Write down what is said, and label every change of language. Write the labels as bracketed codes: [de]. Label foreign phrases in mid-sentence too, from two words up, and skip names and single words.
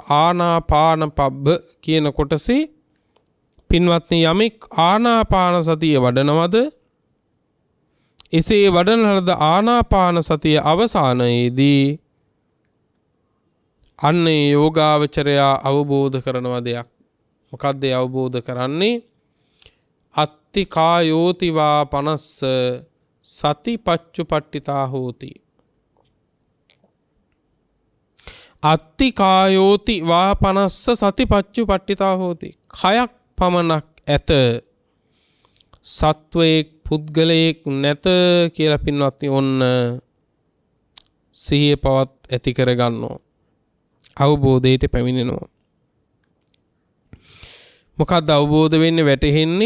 [si] ආනාපාන පබ්බ කියන කොටසේ පින්වත්නි යමෙක් ආනාපාන සතිය වඩනවද, එසේ වඩන ලද ආනාපාන සතිය අවසානයේදී අන්නේ යෝගාවචරයා අවබෝධ කරනවා දෙයක්. මොකක්ද ඒ අවබෝධ කරන්නේ? [pi] අත්ති කායෝති වා පනස්ස සතිපච්චුපට්ඨිතා හෝති. අත්ති කායෝති වා පනස්ස සතිපච්චුපට්ඨිතා හෝති. [si] කයක් පමණක් ඇත, සත්වයෙක් පුද්ගලයෙක් නැත කියලා පින්වත්නි ඔන්න සිහිය පවත් ඇති කරගන්නවා. අවබෝධයට පැමිණෙනවා. මොකක්ද අවබෝධ වෙන්නේ, වැටහෙන්නේ?